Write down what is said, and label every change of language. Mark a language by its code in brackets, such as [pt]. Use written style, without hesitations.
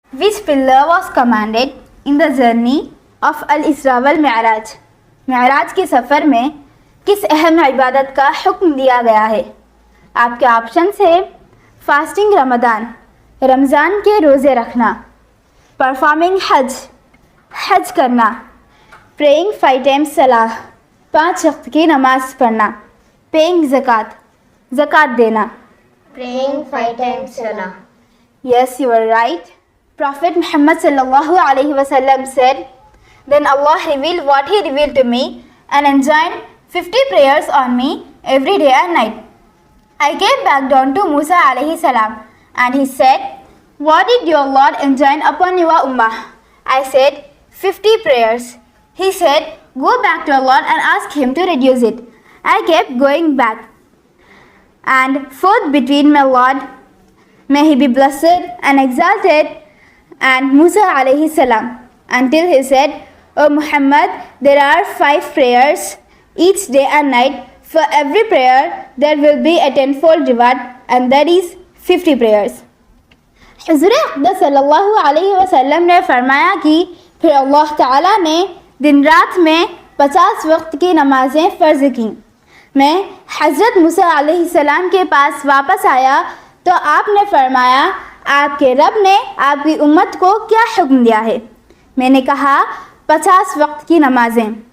[en] Which pillar was commanded in the journey of al-Isra wal-Mi'raj? [ur] معراج کے سفر میں کس اہم عبادت کا حکم دیا گیا ہے؟ آپ کے آپشنس ہے فاسٹنگ رمضان، رمضان کے روزے رکھنا، پرفارمنگ حج کرنا، [en] praying 5 times صلاح [ur] 5 وقت کی نماز پڑھنا، پیئنگ زکوٰۃ دینا. [en] Praying 5 times salah. Yes, you are right. Prophet Muhammad sallallahu alaihi wasallam said, then Allah revealed what he revealed to me and enjoined 50 prayers on me every day and night. I came back down to Musa alayhi salam and he said, what did your Lord enjoin upon your ummah? I said, 50 prayers. He said, go back to your Lord and ask him to reduce it. I kept going back and forth between my Lord, may he be blessed and exalted, and Musa alayhi salam, until he said, O Muhammad, there are 5 prayers each day and night. For every prayer there will be a 10-fold reward, and that is 50 prayers. [ur] حضور اقدس صلی اللہ علیہ وسلم نے فرمایا کہ پھر اللہ تعالیٰ نے دن رات میں 50 وقت کی نمازیں فرض کیں. میں حضرت موسیٰ علیہ السلام کے پاس واپس آیا تو آپ نے فرمایا آپ کے رب نے آپ کی امت کو کیا حکم دیا ہے؟ میں نے کہا 50 وقت کی نمازیں.